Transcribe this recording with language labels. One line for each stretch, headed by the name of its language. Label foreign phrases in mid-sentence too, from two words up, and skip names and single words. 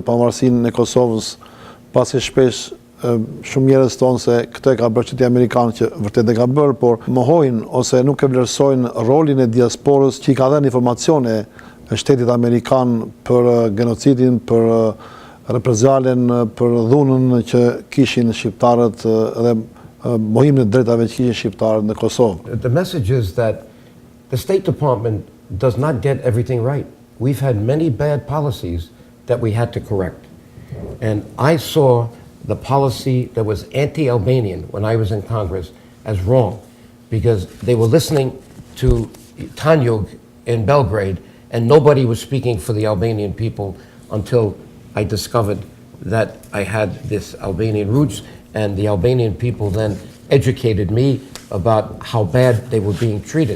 Albanian: pavarësinë e Kosovës, pasi shpesh shumë njerëz thonë se këtë e ka bërë shteti amerikan, që vërtet e ka bërë, por mohojnë ose nuk e vlerësojnë rolin e diasporës që i ka dhënë informacione shtetit amerikan për genocidin, për reprezalen, për dhunën që kishin shqiptarët dhe mohimin e drejtave që kishin shqiptarët në Kosovë.
English: The message is that the State Department does not get everything right. We've had many bad policies that we had to correct. And I saw the policy that was anti-Albanian when I was in Congress as wrong, because they were listening to Tanjug in Belgrade, and nobody was speaking for the Albanian people until I discovered that I had this Albanian roots, and the Albanian people then educated me about how bad they were being treated.